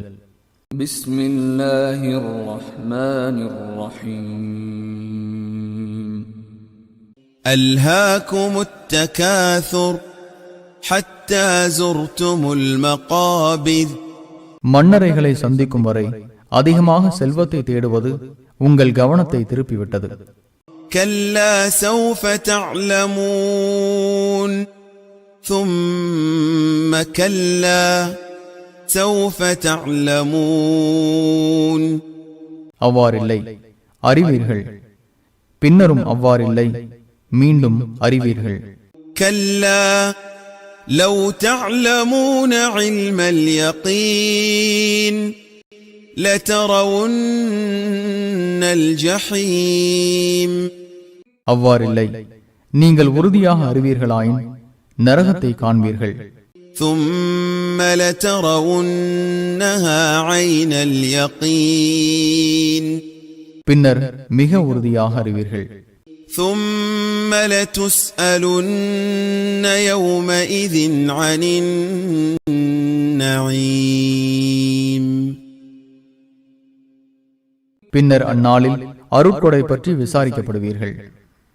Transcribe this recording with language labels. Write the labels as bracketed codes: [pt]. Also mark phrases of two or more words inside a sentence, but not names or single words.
[ar] بسم الله الرحمن الرحيم. ألهاكم التكاثر حتى زرتم المقابر. [ta] மன்னரைகளை சந்திக்கும் வரை அதிகமாக செல்வத்தை தேடுவது உங்கள் கவனத்தை திருப்பிவிட்டது. [ar] كلا سوف تعلمون ثم كلا سوف تعلمون. [ta] அவ்வாறில்லை, அறிவீர்கள். பின்னரும் அவ்வாறில்லை, மீண்டும் அறிவீர்கள். [ar] كلا لو تعلمون علم اليقين لترون الجحيم. [ta] அவ்வாறில்லை, நீங்கள் உறுதியாக அறிவீர்களாயின் நரகத்தை காண்பீர்கள். [ar] ثم لترونها عين اليقين. [ta] பின்னர் மிக உறுதியாக அறிவீர்கள். [ar] ثم لتسألن يومئذ عن النعيم. [ta] பின்னர் அந்நாளில் அருட்கொடை பற்றி விசாரிக்கப்படுவீர்கள்.